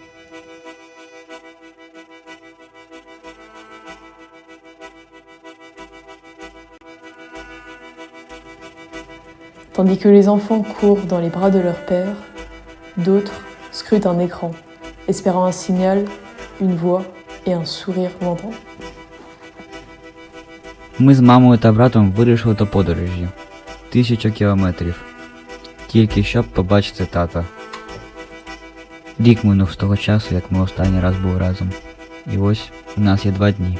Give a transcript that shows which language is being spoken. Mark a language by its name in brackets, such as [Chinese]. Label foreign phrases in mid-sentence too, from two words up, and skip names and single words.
[French] Tandis que les enfants courent dans les bras de leur père, d'autres scrutent un écran, espérant un signal, une voix et un sourire lointain. [Ukrainian] Ми з мамою та братом вирішили до подорожі 1000 кілометрів, тільки щоб побачити тата. Рік минув з того часу, як ми останній раз були разом. І ось у нас є 2 дні.